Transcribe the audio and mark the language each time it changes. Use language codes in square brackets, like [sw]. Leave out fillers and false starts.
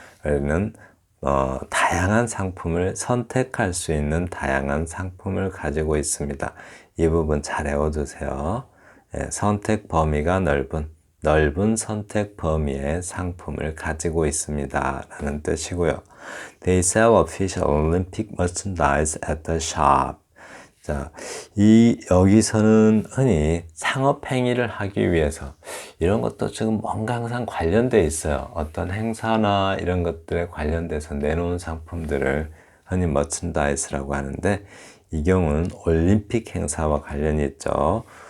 [ko] 우리는 다양한 상품을 선택할 수 있는 다양한 상품을 가지고 있습니다. 이 부분 잘 외워두세요. 네, 선택 범위가 넓은 선택 범위의 상품을 가지고 있습니다. 라는 뜻이고요. [en] They sell official Olympic merchandise at the shop. [ko] 자, 여기서는 흔히 상업 행위를 하기 위해서 이런 것도 지금 뭔가 항상 관련돼 있어요. 어떤 행사나 이런 것들에 관련돼서 내놓은 상품들을 흔히 merchandise라고 하는데 이 경우는 올림픽 행사와 관련이 있죠.